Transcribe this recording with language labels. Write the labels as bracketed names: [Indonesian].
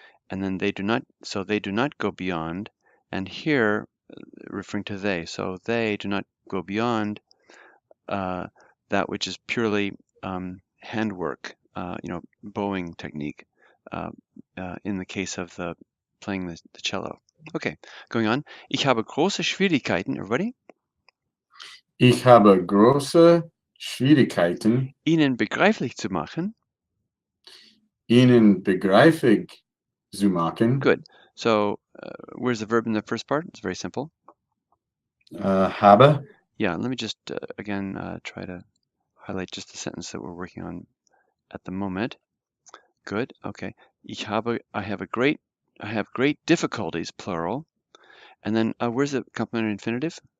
[English] And then they do not, so they do not go beyond. And here, referring to they, so they do not go beyond that which is purely handwork, bowing technique uh, in the case of the playing the cello. Okay, going on. [German] Ich habe große Schwierigkeiten, [English] everybody, [German] Ich habe große Schwierigkeiten, Ihnen begreiflich zu machen. Ihnen begreiflich zu machen. [English] Good. So where's the verb in the first part? It's very simple. [German] Habe. [English] Yeah, let me just again try to highlight just the sentence that we're working on at the moment. Good. Okay. I have great difficulties, plural. And then where's the complementary infinitive?